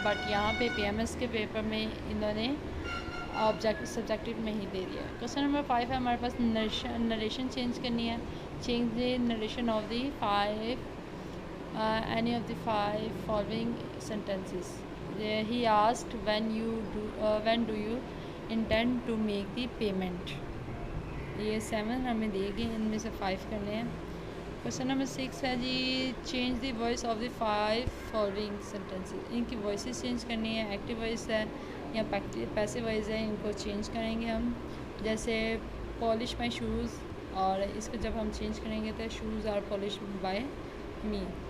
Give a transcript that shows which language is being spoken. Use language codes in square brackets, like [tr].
[ur] But یہاں پہ P M S کے پیپر میں انہوں نے سبجیکٹیو میں ہی دے دیا ہے. کوشچن نمبر 5 ہے ہمارے پاس نریشن چینج کرنی ہے. [en] Change the narration of the 5 any of the 5 following sentences. He asked when do you intend to make the payment. [ur] یہ 7 ہمیں دے گی، ان میں سے 5 کرنے ہیں. کوشچن نمبر 6 ہے جی [en] Change the voice of the 5 following sentences. [ur] ان کی وائسز چینج کرنی ہے، ایکٹیو وائس ہے یا پیسیو وائس ہے، ان کو چینج کریں گے ہم. جیسے [en] polish my shoes, [ur] اور اس کو جب ہم چینج کریں گے تو [en] Shoes are polish by me.